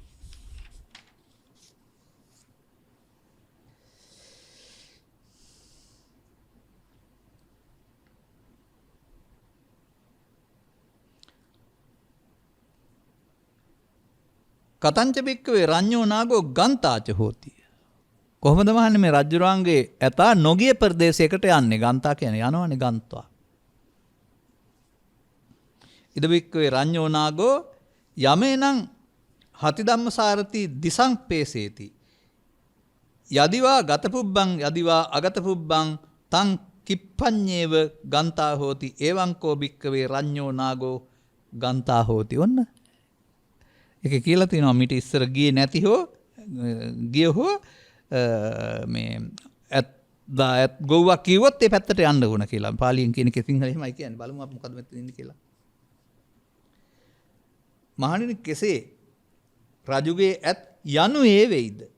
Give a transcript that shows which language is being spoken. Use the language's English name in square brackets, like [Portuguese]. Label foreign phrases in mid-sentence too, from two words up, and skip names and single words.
[Pali] කතංච බික්කවේ රඤ්ඤෝ නාගෝ ගන්තාච හෝති. [Sinhala] කොහොමද මහන්නේ මේ රජුරාන්ගේ ඇතා නොගිය ප්‍රදේශයකට යන්නේ? ගන්තා කියන්නේ යනවනේ ගන්තා. [Pali] ඉද බික්කවේ රඤ්ඤෝ නාගෝ යමේනං හති ධම්මසාරති දිසංපේසේති. යදිවා ගතපුබ්බං යදිවා අගතපුබ්බං තං කිප්පඤ්ඤේව ගන්තා හෝති. එවං කෝ බික්කවේ රඤ්ඤෝ නාගෝ ගන්තා හෝති. [Sinhala] ඔන්න ඒක කියලා තියෙනවා මිට ඉස්සර ගියේ නැති හෝ ගිය හෝ මේ ඇත් ගොව්වක් කිව්වොත් ඒ පැත්තට යන්න ඕන කියලා. පාලියෙන් කියන එක සිංහලෙන් එහෙමයි කියන්නේ. බලමු අපි මොකද මෙතන ඉන්නේ කියලා. මහණෙනි කෙසේ රජුගේ ඇත් යනු ඒ වෙයිද?